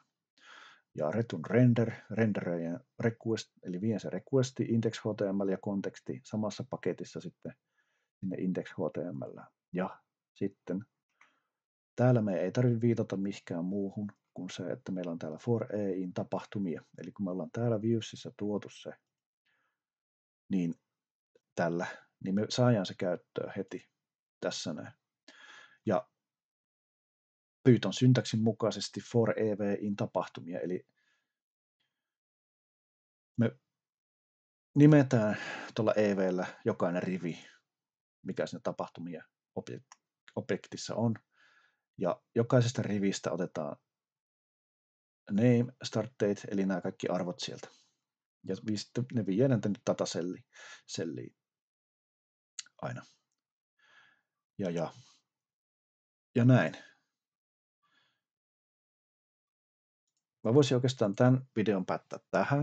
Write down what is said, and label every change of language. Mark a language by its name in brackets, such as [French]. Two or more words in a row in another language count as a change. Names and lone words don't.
[Finnish] Ja return renderöijän request, eli vien se requesti, index.html ja konteksti samassa paketissa sitten sinne index.html. Ja sitten täällä me ei tarvitse viitata mihinkään muuhun kuin se, että meillä on täällä [English] for in [Finnish] tapahtumia. Eli kun me ollaan täällä viewsissä tuotu se, niin tällä, niin me saadaan se käyttöön heti tässä näin. Ja Python syntaksin mukaisesti [English] for in [Finnish] tapahtumia, eli me nimetään tuolla evllä jokainen rivi, mikä siinä tapahtumia objektissa on, ja jokaisesta rivistä otetaan name, [English] start date, [Finnish] eli nämä kaikki arvot sieltä. Ja sitten ne viedään tänne dataselliin aina. Ja näin. Mä voisin oikeastaan tämän videon päättää tähän.